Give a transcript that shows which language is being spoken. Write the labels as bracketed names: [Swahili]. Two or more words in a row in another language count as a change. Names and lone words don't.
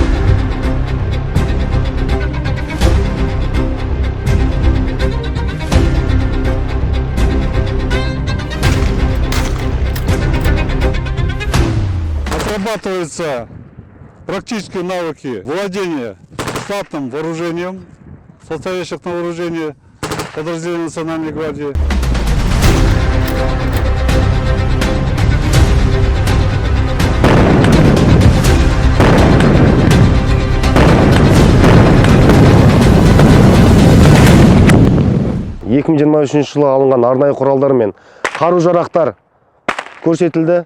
[Russian] Отрабатываются практические навыки владения штатным вооружением, состоящих на вооружении подразделений Национальной гвардии. [Kazakh] жылы алынған арнайы құралдар мен қару-жарақтар көрсетілді,